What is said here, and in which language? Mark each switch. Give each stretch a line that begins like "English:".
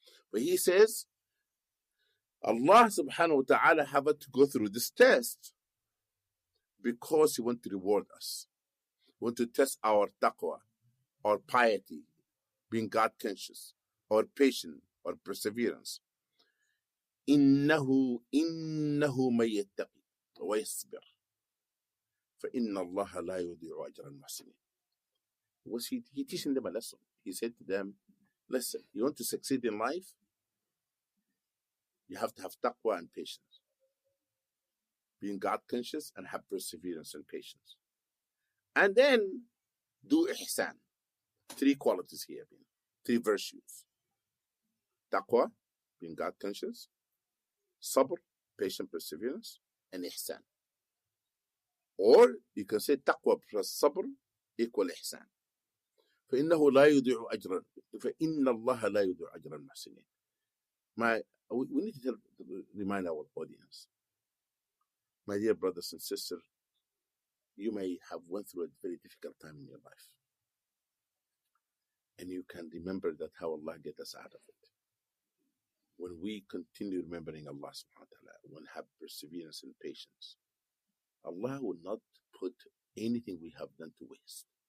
English: But he says, Allah subhanahu wa ta'ala have to go through this test because he wants to reward us. He wants to test our taqwa, our piety, being God conscious, or patient, or perseverance.
Arabic: إنه من يتقي ويصبر فإن الله لا يضيع أجر المحسنين.
English: Was he teaching them a lesson? He said to them, listen, you want to succeed in life? You have to have taqwa and patience. Being God conscious and have perseverance and patience. And then do ihsan. 3 qualities here, 3 virtues. Taqwa, being God conscious. Sabr, patient perseverance. And ihsan. Or you can say taqwa plus sabr equal ihsan.
Arabic: فإنه لا يضيع أجرا فإن الله لا يضيع أجر المحسنين.
English: We need to remind our audience, my dear brothers and sisters, you may have went through a very difficult time in your life, and you can remember that how Allah get us out of it. When we continue remembering Allah subhanahu wa ta'ala, when have perseverance and patience, Allah will not put anything we have done to waste.